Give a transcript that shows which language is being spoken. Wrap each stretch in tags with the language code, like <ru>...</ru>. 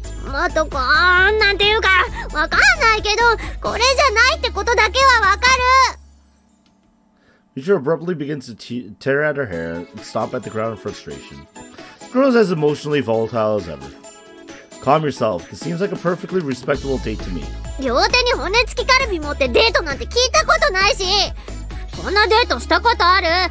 <ja>もっとこうなんていうかわかんないけど、これじゃないってことだけはわかる。</ja> <en>Michiru abruptly begins to tear at her hair and stomp at the ground in frustration. The girl is as emotionally volatile as ever. Calm yourself. This seems like a perfectly respectable date to me.</en> <ja>両手に骨付きカルビ持ってデートなんて聞いたことないし、そんなデートしたことある？</ja>